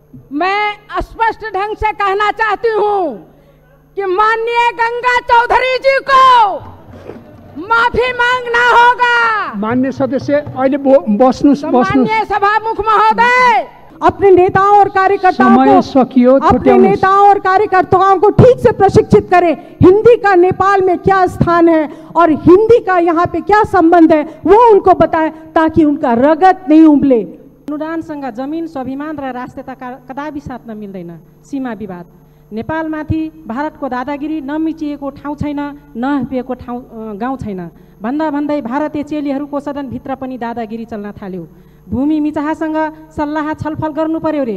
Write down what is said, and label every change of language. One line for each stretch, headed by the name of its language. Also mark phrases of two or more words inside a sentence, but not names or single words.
Hindi: मैं स्पष्ट ढंग से कहना चाहती हूँ कि माननीय गंगा चौधरी जी को माफी मांगना होगा।
Nepali: माननीय सदस्य अहिले बस्नुस्। माननीय सभामुख महोदय,
Hindi: अपने नेताओं और कार्यकर्ताओं को ठीक से प्रशिक्षित करें। हिंदी का नेपाल में क्या स्थान है और हिंदी का यहाँ पे क्या संबंध है वो उनको बताएं, ताकि उनका रगत नहीं उबले।
Nepali: अनुदानसँग जमिन, स्वाभिमान र राष्ट्रियता कदापि साट्न मिल्दैन। सीमा विवाद नेपालमाथि भारतको दादागिरी नमिचिएको ठाउँ छैन, नहपिएको गाउँ छैन भन्दा भन्दै भारतीय चेलीहरूको सदनभित्र पनि दादागिरी चल्न थाल्यो। भूमि मिचाहासँग सल्लाह छलफल गर्नु पर्यो रे।